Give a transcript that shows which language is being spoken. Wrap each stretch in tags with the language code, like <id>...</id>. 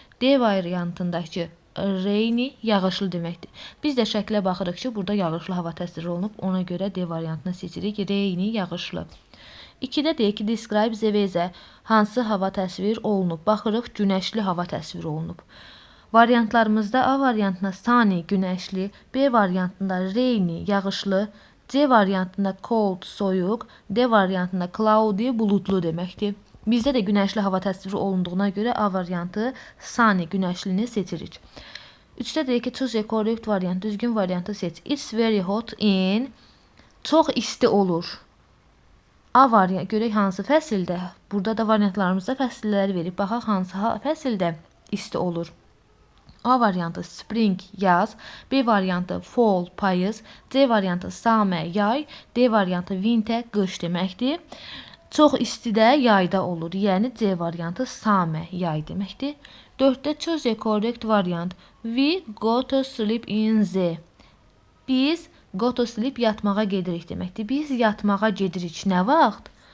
<az>D variantındakı rainy yağışlı deməkdir. Biz də şəklə baxırıq ki, burada yağışlı hava təsvir olunub. Ona görə D variantını seçirik. Rainy yağışlı. 2-də deyək ki,</az> <en>describe the weather.</en> <az>Hansı hava təsvir olunub? Baxırıq, günəşli hava təsvir olunub. Variantlarımızda A variantında sunny, günəşli, B variantında rainy, yağışlı, C variantında cold, soyuq, D variantında cloudy, buludlu deməkdir. Bizdə də günəşli hava təsviri olunduğuna görə A variantı sunny, günəşlini seçirik. 3-də deyək ki,</az> <en>choose a correct variant,</en> <az>düzgün variantı seç.</az> <en>It's very hot in,</en> <az>çox isti olur. A variantı görək hansı fəsildə? Burada da variantlarımızda fəsilləri verib. Baxaq hansı fəsildə isti olur. A variantı spring, yaz, B variantı fall, payız, C variantı summer, yay, D variantı winter, qış deməkdir. Çox istidə yayda olur, yəni C variantı summer, yay deməkdir.</az> <en>4-də choose a correct variant. We go to sleep in the.</en> <az>Biz</az> <en>go to sleep</en> <az>yatmağa gedirik deməkdir. Biz yatmağa gedirik nə vaxt?</az>